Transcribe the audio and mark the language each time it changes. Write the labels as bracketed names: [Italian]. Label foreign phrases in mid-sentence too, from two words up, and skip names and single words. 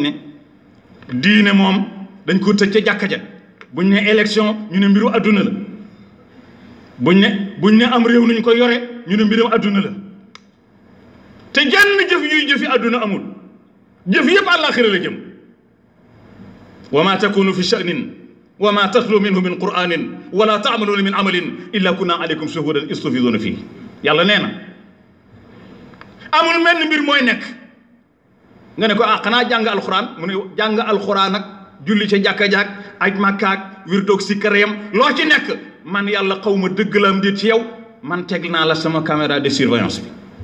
[Wolof] ne diine moom dañ ko tëj ca jàkka ja buñ ne élection ñu ne mbiru adduna la buñ ne am réew nuñ ko yore ñu ne mbirum adduna la te jenn jëf yuy jëfi adduna amul jëf yëpp àllaaxira la jëm [Arabic] وما تكون في شأن وما تتلو منه من قرآن ولا تعملون من عمل إلا كنا عليكم شهودا إذ تفيضون فيه [Wolof] yàlla nee na amul mel ni mbir mooy nekk nga ne ko ah xanaa jàng alxuraan mu ne jàng alxuraan ak julli ca jàkka jaak aj makkaak wirdoog si karayam loo ci nekk man yàlla xaw ma dëgg la am di ci yow man teg naa la sama [French] caméra de surveillance [Wolof] bi